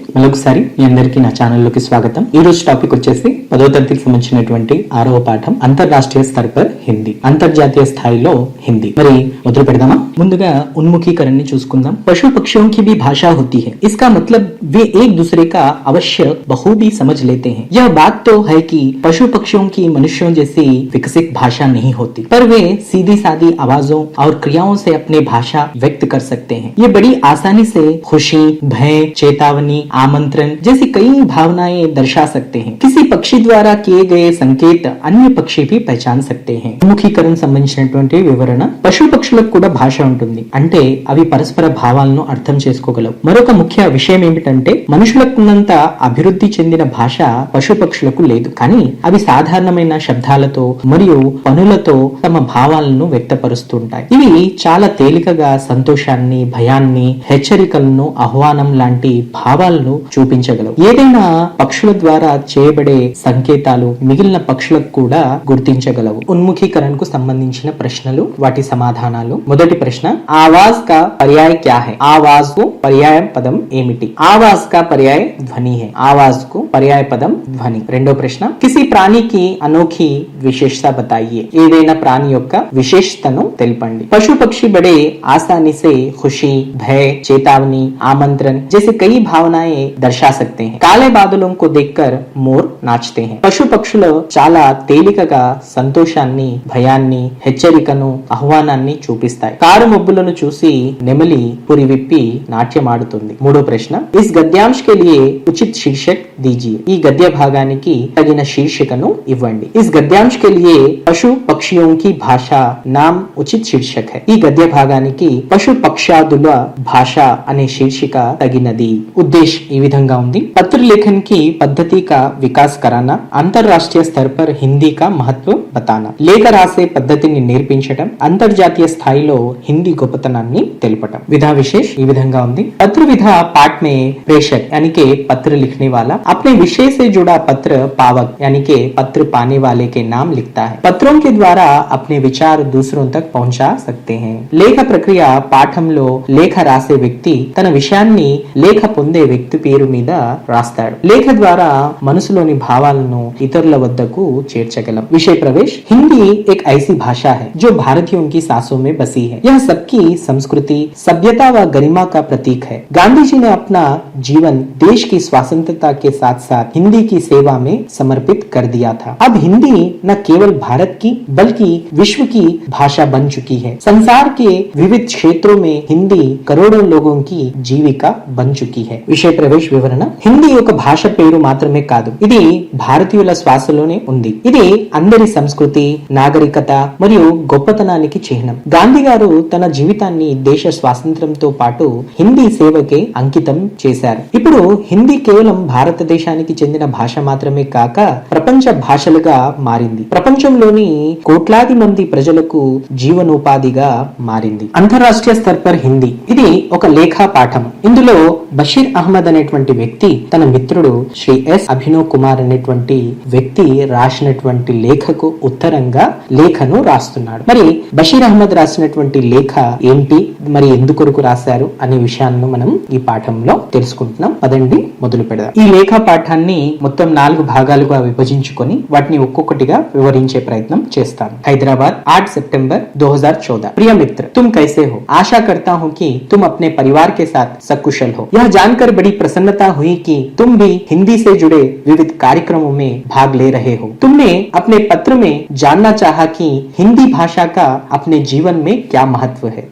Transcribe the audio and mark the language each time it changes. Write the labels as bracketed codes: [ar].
[te] మరొకసారి మీ అందరికీ నా ఛానల్లోకి స్వాగతం. ఈ రోజు టాపిక్ వచ్చేసి 10వ తరగతికి సంబంధించినటువంటి 6వ పాఠం అంతర్రాష్ట్రీయ స్థాయి పర్ హిందీ, అంతర్జాతీయ స్థాయిలో హిందీ. మరి మొదలు పెడదామా? ముందుగా [hi] उन्मुखीकरण [te] चूसुकुंदाम. [hi] पशु पक्षियों की भी भाषा होती है. इसका मतलब वे एक दूसरे का अवश्य बखूबी समझ लेते हैं. यह बात तो है कि पशु पक्षियों की मनुष्यों जैसी विकसित भाषा नहीं होती, पर वे सीधी सादी आवाजों और क्रियाओं से अपनी भाषा व्यक्त कर सकते हैं. ये बड़ी आसानी से खुशी, भय, चेतावनी, आमंत्रण जैसी कई भावनाएं दर्शा सकते हैं. किसी पक्षी द्वारा किए गए संकेत अन्य पक्षी भी पहचान सकते हैं. [te] उन्मुखीकरण సంబంధించినటువంటి వివరణ. పశు పక్షులకు కూడా భాష ఉంటుంది, అంటే అవి పరస్పర భావాలను అర్థం చేసుకోగలవు. మరొక ముఖ్య విషయం ఏమిటంటే మనుషులకున్నంత అభివృద్ధి చెందిన భాష పశు పక్షులకు లేదు, కానీ అవి సాధారణమైన శబ్దాలతో మరియు పనులతో తమ భావాలను వ్యక్తపరుస్తుంటాయి. ఇవి చాలా తేలికగా సంతోషాన్ని, భయాన్ని, హెచ్చరికలను, ఆహ్వానం లాంటి భావాలను చూపించగలవు. ఏదైనా పక్షుల ద్వారా చేయబడే సంకేతాలు మిగిలిన పక్షులకు కూడా గుర్తించగలవు. ఉన్ముఖీకరణకు సంబంధించిన ప్రశ్నలు, వాటి సమాధానాలు. మొదటి ప్రశ్న, [hi] ఆవాజ్ కా పర్యాయ క్యా హై? [te] ఆవాజ్ కు పర్యాయ పదం ఏమిటి? [hi] ఆవాజ్ కా పర్యాయ ధ్వని హై. [te] ఆవాజ్ కు పర్యాయ పదం ధ్వని. రెండో ప్రశ్న, [hi] కిసి ప్రాణికి అనోఖీ విశేషత బతాయియే. [te] ఏదైనా ప్రాణి యొక్క విశేషతను తెలపండి. [hi] పశు పక్షి బడే आसानी से खुशी, भय, चेतावनी, आमंत्रण जैसे कई भावनाएं दर्शा सकते हैं. काले बादलों को देखकर मोर नाचते हैं. [te] పశు పక్షులు చాలా తేలికగా సంతోషాన్ని, భయాన్ని, హెచ్చరికను, ఆహ్వానాన్ని చూపిస్తాయి. కారు మబ్బులను చూసి నెమలి పురి విప్పి నాట్యమాడుతుంది. మూడో ప్రశ్న, [hi] ఇస్ గద్యాంశ్ కే లియే ఉచిత్ శీర్షక్ దీజియే. [te] ఈ గద్య భాగానికి తగిన శీర్షికను ఇవ్వండి. ఇస్ గద్యాంశ్ కే లియే [hi] పశు పక్షియోं की भाषा नाम उचित शीर्षक है. [te] ఈ గద్య భాగానికి పశు పక్షాదుల భాష అనే శీర్షిక తగినది. ఉద్దేశ్ ఈ విధంగా ఉంది. [hi] పత్ర लेखन की पद्धति का विकास कराना, अंतरराष्ट्रीय स्तर पर हिंदी का महत्व बताना. [te] లేఖ రాసే పద్ధతిని నేర్పించడం, అంతర్జాతీయ స్థాయిలో హిందీ గొప్పతనాన్ని తెలపడం. विधा विशेष ఈ విధంగా ఉంది. [hi] पत्र विधा पाठ में प्रेषक यानी के पत्र लिखने वाला अपने विषय से जुड़ा पत्र पावक यानी के पत्र पाने वाले के नाम लिखता है. पत्रों के द्वारा अपने विचार दूसरों तक पहुंचा सकते हैं. [te] లేఖ ప్రక్రియ పాఠంలో లేఖ రాసే వ్యక్తి తన విషయాన్ని లేఖ పొందే వ్యక్తి పేరు మీద రాస్తాడు. లేఖ ద్వారా మనసులోని భావాలను ఇతరుల వద్దకు చేర్చగలం. [hi] विषय प्रवेश. हिंदी एक ऐसी भाषा है जो भारतीयों की सांसों में बसी है. यह सबकी संस्कृति, सभ्यता व गरिमा का प्रतीक है. गांधी जी ने अपना जीवन देश की स्वतंत्रता के साथ साथ हिंदी की सेवा में समर्पित कर दिया था. अब हिंदी न केवल भारत की बल्कि विश्व की भाषा बन चुकी है. संसार के विविध क्षेत्रों में हिंदी करोड़ों लोगों की जीविका बन चुकी है. [te] విషయ ప్రవేశ వివరణ. హిందీ ఒక భాష పేరు మాత్రమే కాదు, ఇది భారతీయుల శ్వాసలోనే ఉంది. ఇది అందరి సంస్కృతి, నాగరికత మరియు గొప్పతనానికి చిహ్నం. గాంధీ గారు తన జీవితాన్ని దేశ స్వాతంత్ర్యంతో పాటు హిందీ సేవకే అంకితం చేశారు. ఇప్పుడు హిందీ కేవలం భారతదేశానికి చెందిన భాష మాత్రమే కాక ప్రపంచ భాషలుగా మారింది. ప్రపంచంలోని కోట్లాది మంది ప్రజలకు జీవనోపాధిగా మారింది. అంతర్రాష్ట్రీయ స్థర్ పర్ హిందీ ఇది ఒక లేఖా పాఠం. ఇందులో బషీర్ అహ్మద్ అనేటువంటి వ్యక్తి తన మిత్రుడు శ్రీ ఎస్ అభినవ్ కుమార్ అనేటువంటి వ్యక్తి రాసినటువంటి లేఖకు ఉత్తరంగా లేఖను రాస్తున్నాడు. మరి బషీర్ అహ్మద్ రాసినటువంటి లేఖ ఏంటి, మరి ఎందుకొరకు రాశారు అనే విషయాన్ని మనం ఈ పాఠంలో తెలుసుకుంటున్నాం. పదండి మొదలు పెడదాం. ఈ లేఖ పాఠాన్ని మొత్తం 4 భాగాలుగా విభజించుకొని వాటిని ఒక్కొక్కటిగా వివరించే ప్రయత్నం చేస్తాను. [hi] హైదరాబాద్ 8 सितंबर 2014. प्रिय मित्र, तुम कैसे हो? आशा करता हूँ कि तुम अपने परिवार के साथ सकुशल हो. यह जानकर बड़ी प्रसन्नता हुई कि तुम भी हिंदी से जुड़े विविध कार्यक्रमों में भाग ले रहे हो. तुमने अपने पत्र में जानना चाहा कि हिंदी भाषा का अपने जीवन में क्या महत्व है.